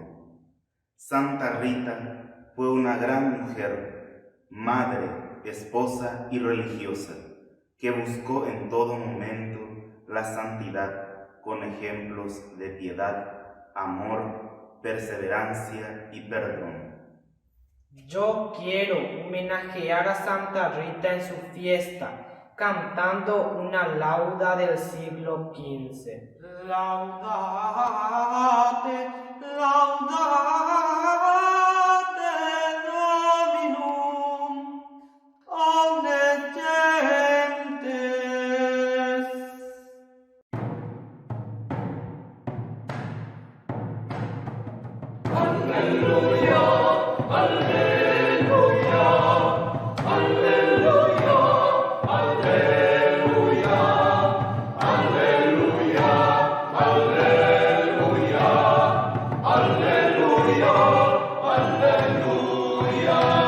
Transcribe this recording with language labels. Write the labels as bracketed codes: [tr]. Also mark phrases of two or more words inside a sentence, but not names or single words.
[es] Santa Rita fue una gran mujer, madre, esposa y religiosa, que buscó en todo momento la santidad con ejemplos de piedad, amor, perseverancia y perdón. Yo quiero homenajear a Santa Rita en su fiesta, cantando una lauda del siglo XV. [la] Laudate, laudate Dominum, omnes gentes. Alleluia, alleluia, alleluia, alleluia, alleluia, alleluia, alleluia, alleluia.